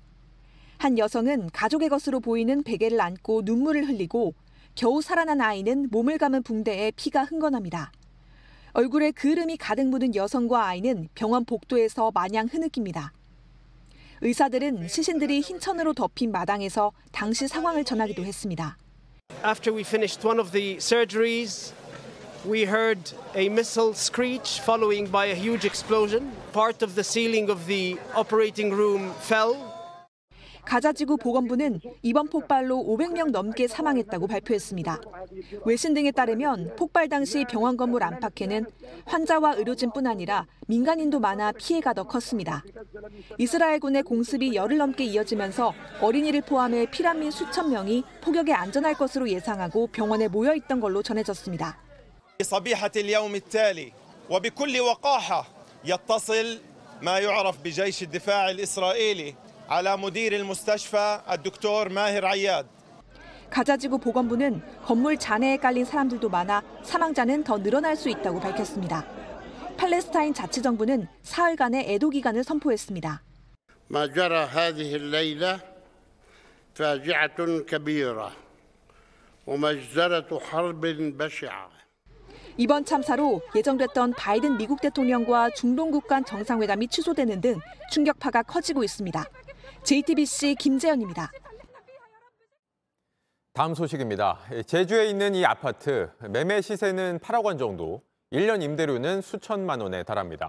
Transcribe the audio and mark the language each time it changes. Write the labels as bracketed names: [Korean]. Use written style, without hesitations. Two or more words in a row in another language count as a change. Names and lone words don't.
[Korean] 한 여성은 가족의 것으로 보이는 베개를 안고 눈물을 흘리고 겨우 살아난 아이는 몸을 감은 붕대에 피가 흥건합니다. 얼굴에 그름이 가득 묻은 여성과 아이는 병원 복도에서 마냥 흐느낍니다. 의사들은 시신들이 흰 천으로 덮인 마당에서 당시 상황을 전하기도 했습니다. [English] After we finished one of the surgeries, we heard a missile screech following by a huge explosion. Part of the ceiling of the operating room fell. [Korean] 가자지구 보건부는 이번 폭발로 500명 넘게 사망했다고 발표했습니다. 외신 등에 따르면 폭발 당시 병원 건물 안팎에는 환자와 의료진뿐 아니라 민간인도 많아 피해가 더 컸습니다. 이스라엘군의 공습이 열흘 넘게 이어지면서 어린이를 포함해 피난민 수천 명이 폭격에 안전할 것으로 예상하고 병원에 모여 있던 걸로 전해졌습니다. [Arabic] صبيحة اليوم التالي وبكل وقاحة يتصل ما يعرف بجيش الدفاع الإسرائيلي على مدير المستشفى الدكتور ماهر عياد. [Korean] 가자지구 보건부는 건물 잔해에 깔린 사람들도 많아 사망자는 더 늘어날 수 있다고 밝혔습니다. 팔레스타인 자치정부는 사흘간의 애도 기간을 선포했습니다. [Arabic] ما جرى هذه الليلة فاجعة كبيرة ومجزرة حرب بشعة. [Korean] 이번 참사로 예정됐던 바이든 미국 대통령과 중동국 간 정상회담이 취소되는 등 충격파가 커지고 있습니다. JTBC 김재현입니다. 다음 소식입니다. 제주에 있는 이 아파트, 매매 시세는 8억 원 정도, 1년 임대료는 수천만 원에 달합니다.